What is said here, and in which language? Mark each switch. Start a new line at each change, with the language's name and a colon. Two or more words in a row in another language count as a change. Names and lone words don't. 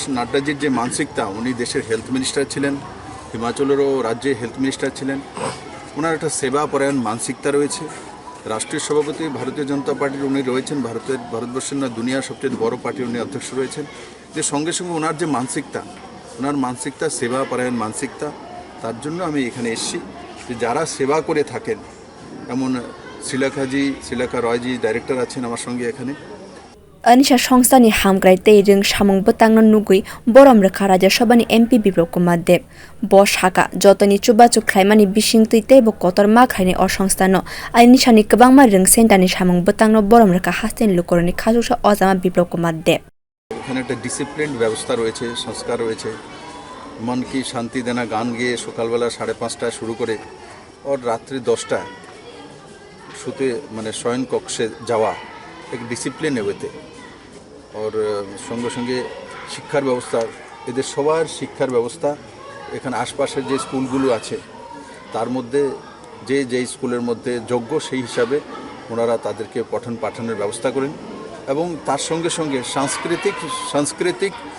Bangla: নাড্ডাজির যে মানসিকতা উনি দেশের
English: health minister
Bangla: ছিলেন হিমাচলেরও রাজ্যে
English: health minister
Bangla: ছিলেন ওনার একটা সেবা পরায়ণ মানসিকতা রয়েছে রাষ্ট্রীয় সভাপতি ভারতীয় জনতা পার্টির উনি রয়েছেন ভারতবর্ষের না দুনিয়ার সবচেয়ে বড় পার্টির উনি অধ্যক্ষ রয়েছেন যে সঙ্গে সঙ্গে ওনার যে মানসিকতা সেবা পরায়ণ মানসিকতা তার জন্য আমি এখানে এসেছি যে যারা সেবা করে থাকেন এমন শ্রীলেখা রয়জি ডাইরেক্টর আছেন আমার সঙ্গে এখানে
Kok Borok: Annesha সংস্থানি হামগ্রাই তেই রং সামং বতাংনো নুগুই বরম রেখা Rajyasabha ni MP Biplab Kumar Deb bo shaka jotoni chubachu khlaimani bising tuite bo kotor ma khaini o সংস্থানো Annesha ni kwbangma rong center ni samung botangno borom রেখা haste lukorog khachuksa ojama Biplab Kumar Deb
Bangla: এখানে একটা ডিসিপ্লিন ব্যবস্থা রয়েছে সংস্কার রয়েছে
Hindi: मन की शांति देना
Bangla: গান গেয়ে সকালবেলা 5:30টায় শুরু করে আর রাত্রি 10টায় শুতে মানে শয়ন কক্ষে যাওয়া এক ডিসিপ্লিন এতে আর সঙ্গে সঙ্গে শিক্ষার ব্যবস্থা এদের সবার শিক্ষার ব্যবস্থা এখানে আশপাশের যে স্কুলগুলো আছে তার মধ্যে যে স্কুলের মধ্যে যোগ্য সেই হিসাবে ওনারা তাদেরকে পঠন পাঠনের ব্যবস্থা করেন এবং তার সঙ্গে সঙ্গে সাংস্কৃতিক